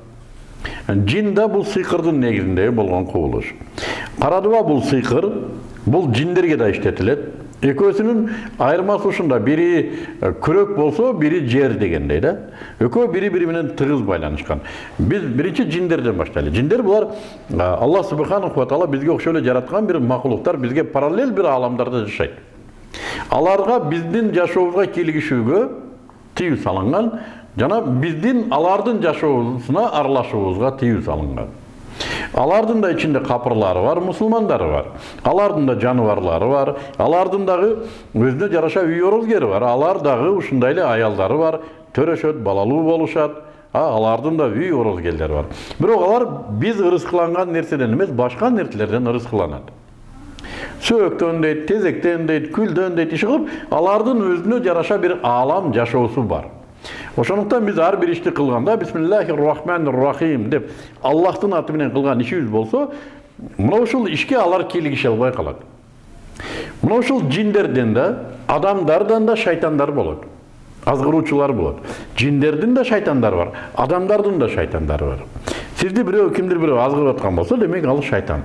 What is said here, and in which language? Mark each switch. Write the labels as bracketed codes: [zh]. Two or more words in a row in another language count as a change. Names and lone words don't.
[ky] Жин да бул сыйкырдын негизинде болгон кубулуш. Кара дуа бул сыйкыр, бул жиндерге да иштетилет. Экөөсүнүн айырмасы ушунда, бири күрөк болсо, бири жер дегендей да. Экөө бири-бири менен тыгыз байланышкан. Биз биринчи жиндерден баштайлы. Жиндер булар [ar] الله سبحانه وتعالى [ky] бизге окшой эле жараткан бир макулуктар, бизге параллель бир ааламдарда жашайт. Аларга биздин жашообузга кийлигишүүгө тыюу салынган, жана биздин алардын жашоосуна аралашуубузга тыюу салынган. Алардын да ичинде капырлары бар, мусулмандары бар. Алардын да жаныбарлары бар. Алардын дагы өзүнө жараша үй орозгери бар. Алар дагы ушундай эле аялдары бар, төрөшөт, балалуу болушат. Алардын да үй орозгерлери бар. Бирок алар биз ырыскыланган нерседен эмес, башка нерселерден ырыскыланат. Сөөктөн дейт, тезектен дейт, күлдөн дейт, иши кылып, алардын өзүнө жараша бир аалам жашоосу бар. Ошондуктан биз ар бир ишти кылганда [ar] بسم الله الرحمن الرحيم [ky] деп Аллахтын аты менен кылган ишибиз болсо, мына ушул ишке алар кийлигише албай калат. Мына ушул жиндерден да, адамдардан да шайтандар болот. Азгыруучулар болот. Жиндердин да шайтандары бар, адамдардын да шайтандары бар. Сизди бирөө кимдир бирөө азгырып аткан болсо, демек ал шайтан.